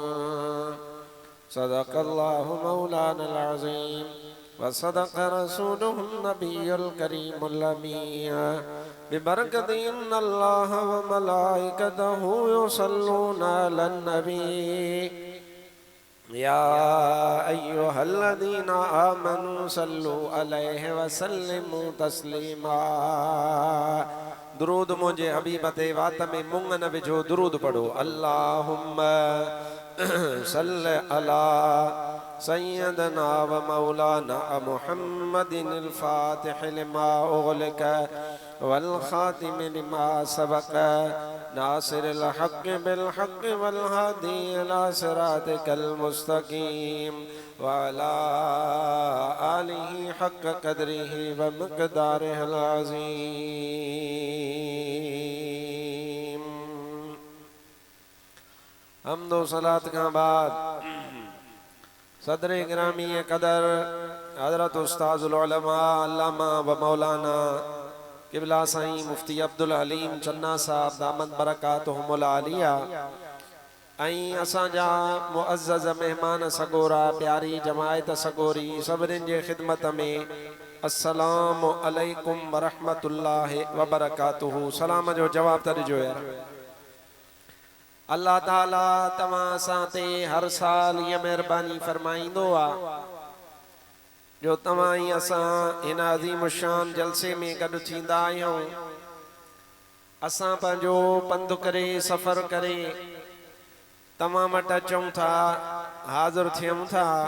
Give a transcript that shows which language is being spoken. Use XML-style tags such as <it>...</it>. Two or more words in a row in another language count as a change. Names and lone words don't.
<ar>صدق الله مولانا العظيم و صدق رسوله النبي الكريم الأمين. ببركة إن الله و ملائكته يصلون على النبي يا أيها الذين آمنوا صلوا عليه و سلموا تسليما.</ar> <sd>दुरूद मुझे हबीब ते वात में मुंग न विझो, दुरूद पढ़ो।</sd> <ar>اللهم صل على سيدنا و مولانا محمد الفاتح لما أغلق و الخاتم لما سبق ناصر الحق بالحق و الهادي إلى صراطك المستقيم و على آله حق قدره و مقداره العظيم.</ar> <sd>हम्दो सलात का बाद सदर गिरामी कदर हज़रत उस्ताज़ुल उलमा अल्लामा व मौलाना किबला साईं मुफ्ती अब्दुल हलीम चन्ना साहब</sd> <ar>دامت بركاتهم العالية</ar> <sd>ऐं असांजा मुअज़्ज़ज़ मेहमान सगोरा प्यारी जमायत सगोरी सभिनीनि जे ख़िदमत में</sd> <ar>السلام عليكم و رحمة الله و بركاته.</ar> <sd>सलाम जो जवाब त ॾिजो यार। अल्लाह ताला तव्हां सां ते हर साल ये मेहरबानी फरमाईंदो आ जो तव्हां ई असां हिन अज़ीम शान जलसे में गॾु थींदा आहियूं। असां पंहिंजो पंधु करे सफ़र करे तव्हां वटि अचूं था, हाज़िर थियूं था।</sd>